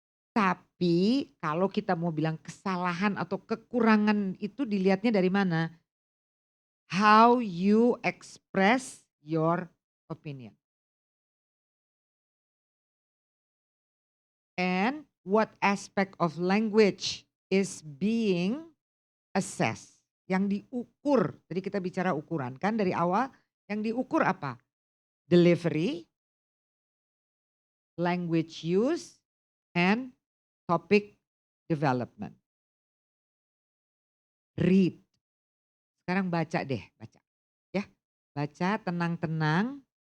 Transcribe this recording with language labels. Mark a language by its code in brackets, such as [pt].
[id] Tapi kalau kita mau bilang kesalahan atau kekurangan itu dilihatnya dari mana? [en] How you express your opinion. And what aspect of language is being assessed. [id] Yang diukur, tadi kita bicara ukuran kan dari awal, yang diukur apa? [en] Delivery, language use, and topic development. Read. [id] Sekarang baca deh, baca. Ya, baca tenang-tenang.